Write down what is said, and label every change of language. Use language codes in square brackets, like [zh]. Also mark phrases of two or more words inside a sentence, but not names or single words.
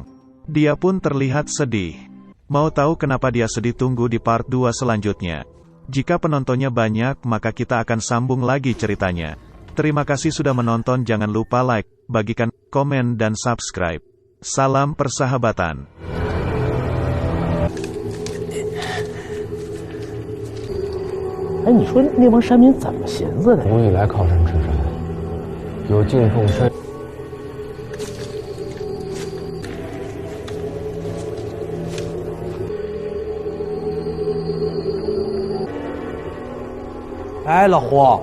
[id] Dia pun terlihat sedih. Mau tahu kenapa dia sedih? Tunggu di part 2 selanjutnya. Jika penontonnya banyak maka kita akan sambung lagi ceritanya. Terima kasih sudah menonton, jangan lupa like, bagikan, komen dan subscribe. Salam persahabatan. [zh] 哎，你说那帮山民怎么寻思的？古以来靠山吃山，有敬奉山。哎，老胡，